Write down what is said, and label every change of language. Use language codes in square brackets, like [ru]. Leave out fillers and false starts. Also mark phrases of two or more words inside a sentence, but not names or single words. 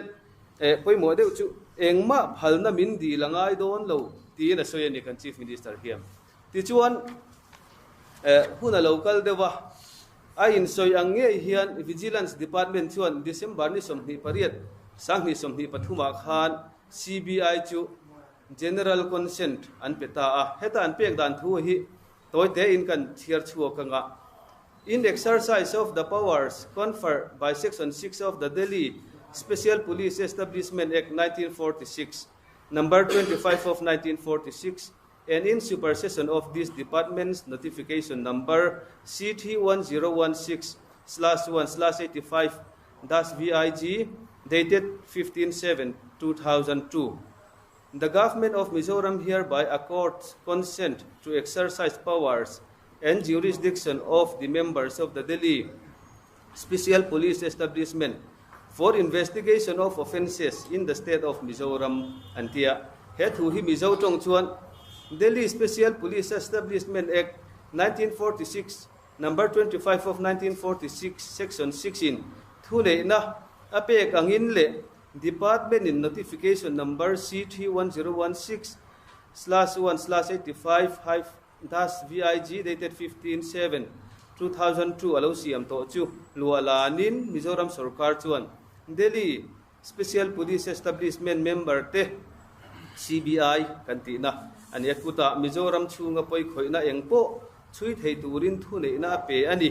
[lus] poimo deu chu engma phalna min di langai don lo tin a soya ni kan [en] chief minister [lus] hiam ti chuan huna local dewa a in soi ange hian [en] vigilance department [lus] chuan December ni somni pariat sangni somni pathuma khan CBI chu [en] general consent [lus] an peta a heta an pek dan thu hi toite in kan thiar chuak anga [en] in exercise of the powers conferred by section 6 of the Delhi Special Police Establishment Act 1946 number 25 of 1946 and in supersession of this department's notification number CT1016/1/85-VIG dated 15/7/2002. The government of Mizoram hereby accords consent to exercise powers and jurisdiction of the members of the Delhi Special Police Establishment for investigation of offences in the state of Mizoram [lus] antia hethu hi mizo tong chuan Delhi Special Police Establishment Act 1946 number 25 of 1946 section 16 thule na apek angin le department in [en] notification number [lus] CT1016/1/85-VIG dated 15/7/2002 alo siam to chu lualanin Mizoram sarkar chuan Delhi Special Police Establishment member te CBI kantina ani akuta Mizoram chunga poi khoina engpo chui thei turin thu nei na pe ani